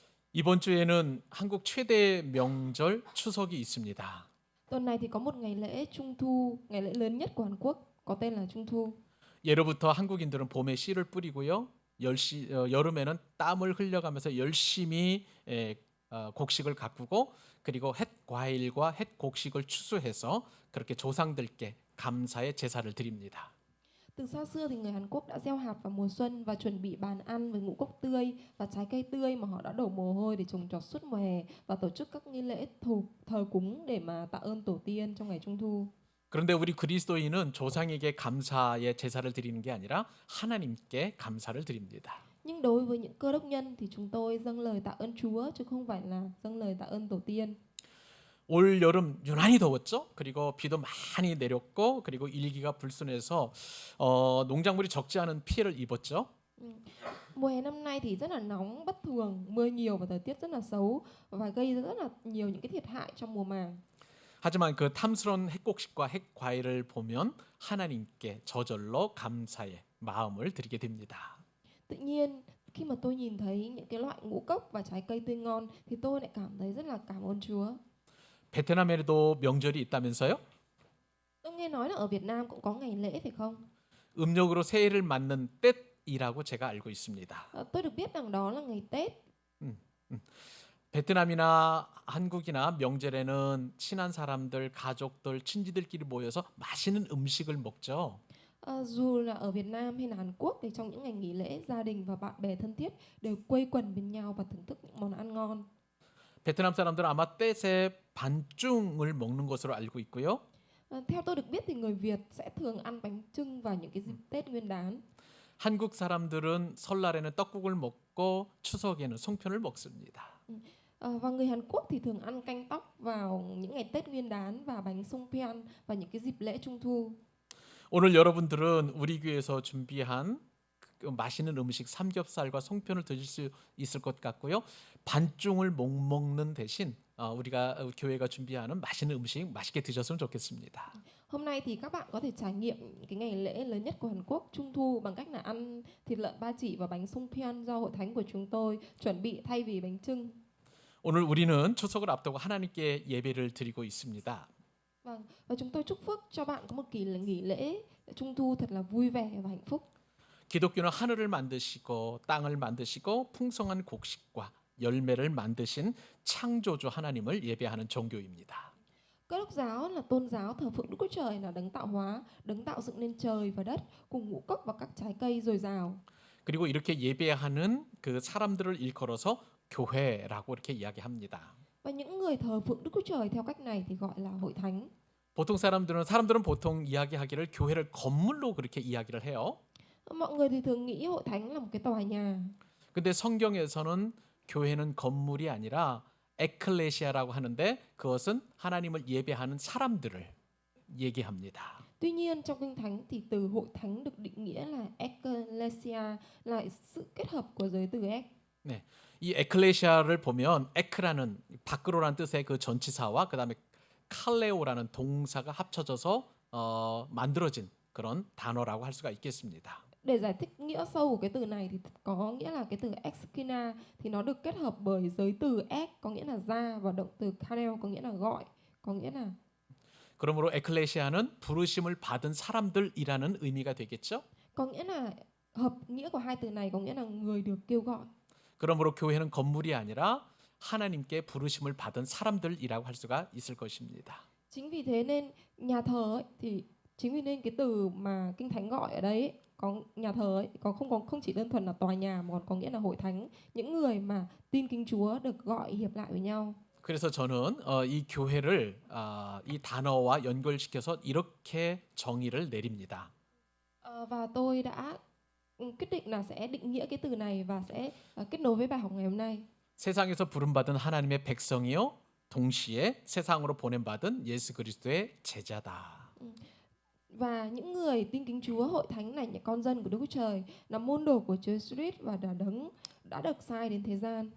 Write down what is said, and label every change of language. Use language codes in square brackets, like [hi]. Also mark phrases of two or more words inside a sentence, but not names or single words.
[ko] 이번 주에는 한국 최대 명절 추석이 있습니다. [vi] Tuần này thì có một ngày lễ Trung thu, ngày lễ lớn nhất của Hàn Quốc có tên là Trung thu. [ko] 예로부터 한국인들은 봄에 씨를 뿌리고요. 여름에는 땀을 흘려가면서 열심히 곡식을 가꾸고 그리고 햇 과일과 햇 곡식을 추수해서 그렇게 조상들께 감사의 제사를 드립니다. [vi] Từ xa xưa thì người Hàn Quốc đã gieo hạt vào mùa xuân và chuẩn bị bàn ăn với ngũ cốc tươi và trái cây tươi mà họ đã đổ mồ hôi để trồng trọt suốt mùa hè và tổ chức các nghi lễ thờ cúng để mà tạ ơn tổ tiên trong ngày Trung thu. [ko] 그런데 우리 그리스도인은 조상에게 감사의 제사를 드리는 게 아니라 하나님께 감사를 드립니다. [vi] Nhưng đối với những cơ đốc nhân thì chúng tôi dâng lời tạ ơn Chúa chứ không phải là dâng lời tạ ơn tổ tiên. [ko] 올 여름 유난히 더웠죠. 그리고 비도 많이 내렸고 그리고 일기가 불순해서 농작물이 적지 않은 피해를 입었죠. [vi] Ừ. Mùa hè năm nay thì rất là nóng bất thường, mưa nhiều và thời tiết rất là xấu và gây ra rất là nhiều những cái thiệt hại trong mùa màng. [ko] 하지만 그 탐스러운 핵곡식과 핵과일을 보면 하나님께 저절로 감사의 마음을 드리게 됩니다. [vi] Tự nhiên khi mà tôi nhìn thấy những cái loại ngũ cốc và trái cây tươi ngon thì tôi lại cảm thấy rất là cảm ơn Chúa. [ko] 베트남에도 명절이 있다면서요? [vi] Tôi nghe nói là ở Việt Nam cũng có ngày lễ phải không? [ko] 음력으로 새해를 맞는 떼이라고 제가 알고 있습니다. [vi] Tôi được biết rằng đó là ngày Tết. 음, 음. [ko] 베트남이나 한국이나 명절에는 친한 사람들, 가족들, 친지들끼리 모여서 맛있는 음식을 먹죠. [vi] Dù là ở Việt Nam hay là Hàn Quốc thì trong những ngày nghỉ lễ gia đình và bạn bè thân thiết đều quây quần bên nhau và thưởng thức những món ăn ngon. [ko] 베트남 사람들은 아마 떼세 반중을 먹는 것으로 알고 있고요. [vi] Theo tôi được biết thì người Việt sẽ thường ăn bánh chưng vào những cái dịp Tết Nguyên đán. [ko] 한국 사람들은 설날에는 떡국을 먹고 추석에는 송편을 먹습니다. [vi] Và người Hàn Quốc thì thường ăn canh tóc vào những ngày Tết Nguyên đán và bánh sông pyeon vào những cái dịp lễ Trung thu. [ko] 오늘 여러분들은 우리 교회에서 준비한 그 맛있는 음식 삼겹살과 송편을 드실 수 있을 것 같고요. 반중을 못 먹는 대신 우리가 교회가 준비하는 맛있는 음식 맛있게 드셨으면 좋겠습니다. [vi] Hôm nay thì các bạn có thể trải nghiệm cái ngày lễ lớn nhất của Hàn Quốc Trung thu bằng cách là ăn thịt lợn ba chỉ và bánh sông pyeon do hội thánh của chúng tôi chuẩn bị thay vì bánh chưng. [ko] 오늘 우리는 추석을 앞두고 하나님께 예배를 드리고 있습니다. [vi] Vâng, và chúng tôi chúc phúc cho bạn có một kỳ nghỉ lễ Trung thu thật là vui vẻ và hạnh phúc. [ko] 기독교는 하늘을 만드시고 땅을 만드시고 풍성한 곡식과 열매를 만드신 창조주 하나님을 예배하는 종교입니다. [vi] Cơ đốc giáo là tôn giáo thờ phượng Đức Chúa Trời là đấng tạo hóa, đấng tạo dựng nên trời và đất cùng ngũ cốc và các trái cây dồi dào. [ko] 그리고 이렇게 예배하는 그 사람들을 일컬어서 교회라고 이렇게 이야기합니다. [vi] Và những người thờ phượng Đức Chúa Trời theo cách này thì gọi là hội thánh. [ko] 보통 사람들은 보통 이야기하기를 교회를 건물로 그렇게 이야기를 해요. [vi] Mọi người thì thường nghĩ hội thánh là một cái tòa nhà. [ko] 근데 성경에서는 교회는 건물이 아니라 에클레시아라고 하는데 그것은 하나님을 예배하는 사람들을 얘기합니다. [vi] Tuy nhiên trong Kinh Thánh thì từ hội thánh được định nghĩa là ecclesia, là sự kết hợp của giới từ ek. [ko] 네, 이 에클레시아를 보면 에크라는 밖으로라는 뜻의 그 전치사와 그다음에 칼레오라는 동사가 합쳐져서 만들어진 그런 단어라고 할 수가 있겠습니다. [vi] Để giải thích nghĩa sâu của cái từ này thì có nghĩa là cái từ exkina thì nó được kết hợp bởi giới từ ek có nghĩa là ra và động từ kaleo có nghĩa là gọi, có nghĩa là [ko] 그러므로 에클레시아는 부르심을 받은 사람들이라는 의미가 되겠죠. [vi] có nghĩa là hợp nghĩa của hai từ này có nghĩa là người được kêu gọi. [ko] 그러므로 교회는 건물이 아니라 하나님께 부르심을 받은 사람들이라고 할 수가 있을 것입니다. [vi] Chính vì thế nên nhà thờ ấy, thì chính vì nên cái từ mà Kinh Thánh gọi ở đấy có nhà thờ ấy, không chỉ đơn thuần là tòa nhà mà còn có nghĩa là hội thánh, những người mà tin kính Chúa được gọi hiệp lại với nhau. [ko] 그래서 저는 이 교회를 이 단어와 연결시켜서 이렇게 정의를 내립니다. [vi] Và tôi đã quyết định là sẽ định nghĩa cái từ này và sẽ kết nối với bài học ngày hôm nay. [ko] 세상에서 부름받은 하나님의 백성이요 동시에 세상으로 보냄받은 예수 그리스도의 제자다. [vi] Và những người tin kính Chúa, hội thánh này những con dân của Đức Chúa Trời là môn đồ của Chúa Jesus Christ và là đấng đã được sai đến thế gian.